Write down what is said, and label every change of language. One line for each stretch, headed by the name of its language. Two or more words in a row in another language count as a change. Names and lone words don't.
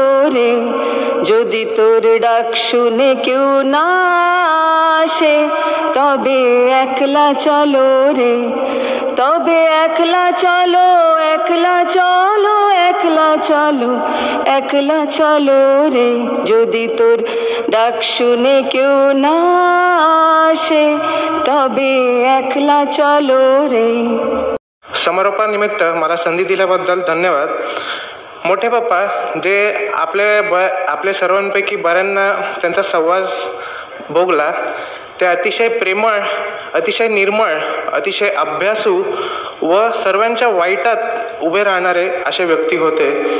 Bangla: রে, যদি তোর ডাক শুনে কেউ না আসে তবে একলা চলো রে, তবে একলা চলো, একলা চলো, একলা চলো, একলা চলো রে, যদি তোর ডাক শুনে কেউ না আসে তবে একলা চলো রে.
Marathi: समारोपानिमित्त मला संधी दिल्याबद्दल धन्यवाद. मोठे पप्पा जे आपल्या सर्वांपैकी बऱ्यांना त्यांचा सहवास भोगला, ते अतिशय प्रेमळ, अतिशय निर्मळ, अतिशय अभ्यासू व सर्वांच्या वाईटात उभे राहणारे असे व्यक्ती होते.